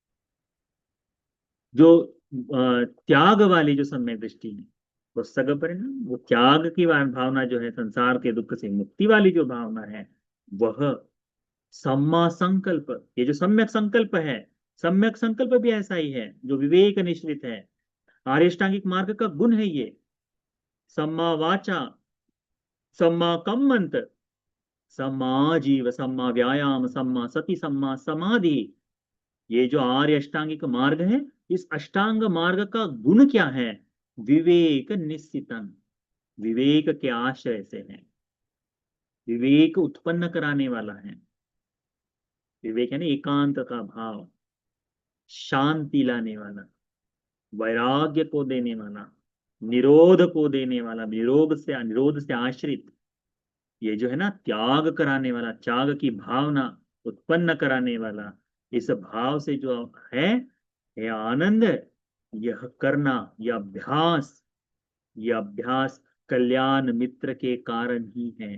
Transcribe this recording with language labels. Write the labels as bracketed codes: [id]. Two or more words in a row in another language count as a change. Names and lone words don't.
[hi] जो त्याग वाली जो सम्यक दृष्टि है, वो सग परिणाम, वो त्याग की भावना जो है, संसार के दुख से मुक्ति वाली जो भावना है, वह [pi] सम्मा संकल्प, [hi] ये जो सम्यक संकल्प है, सम्यक संकल्प भी ऐसा ही है जो विवेक निश्रित है। आर्यष्टांगिक मार्ग का गुण है ये। [pi] सम्मा वाचा, सम्मा कम्मंत, सम्मा जीव, सम्मा व्यायाम, सम्मा सति, सम्मा समाधि। [hi] ये जो आर्य अष्टांगिक मार्ग है, इस अष्टांग मार्ग का गुण क्या है? [pi] विवेक निश्चितन, [hi] विवेक के आश्रय से है। विवेक उत्पन्न कराने वाला है। विवेक है ना, एकांत का भाव, शांति लाने वाला, वैराग्य को देने वाला, निरोध को देने वाला, निरोध से आश्रित, ये जो है ना, त्याग कराने वाला, त्याग की भावना उत्पन्न कराने वाला, इस भाव से जो है, यह आनंद, यह करना, यह अभ्यास कल्याण मित्र के कारण ही है।